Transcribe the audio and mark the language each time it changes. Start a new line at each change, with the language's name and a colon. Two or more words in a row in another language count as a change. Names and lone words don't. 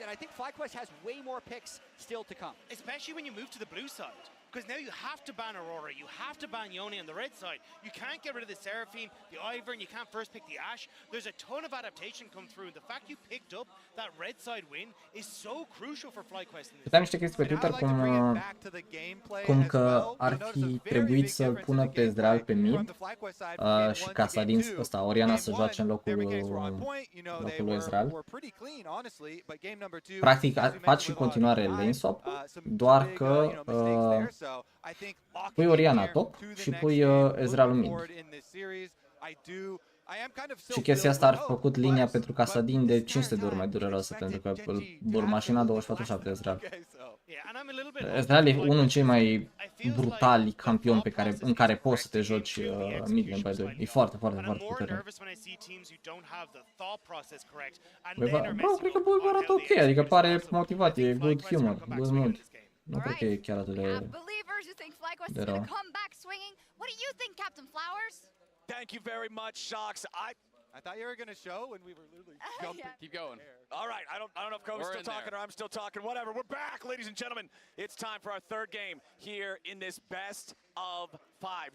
English: And I think FlyQuest has way more picks still to come. Especially when you move to the blue side. Because now you have to ban Aurora, you have to ban Yone on the red side. You can't get rid of the Seraphine, the Ivern, you can't first pick the Ashe. There's a ton of adaptation come through. The fact you picked up that red side win is so crucial for FlyQuest in this.
Romanian: Puteam niște chestii pe Twitter cum că ar fi trebuit să-l pună pe Ezreal pe mid și Kassadin ăsta, Oriana să joace în locul lui Ezreal. Practic faci și în continuare
English: lane swap,
Romanian: doar că pui Oriana top și pui Ezreal mid. Și chestia asta ar fi făcut linia pentru Kassadin de 500 de ori mai dureroasă, pentru că îl mașina 24/7 Ezreal. Ezreal e unul din cei mai brutali campioni în care poți să te joci
English: mid lane, by the way.
Romanian: E foarte, foarte, foarte puternic. Bro, cred că Bulb arată ok, adică pare motivat, e
English: good humor, good mood.
Romanian: Nu cred că e chiar atât de rău.
English: What do you think, Captain Flowers? Thank you very much, Shocks. I thought you were going to show when we were literally jumping. Keep going. All right, I don't know if Kobe's still talking or I'm still talking. Whatever. We're back, ladies and gentlemen. It's time for our 3rd game here in this best of 5.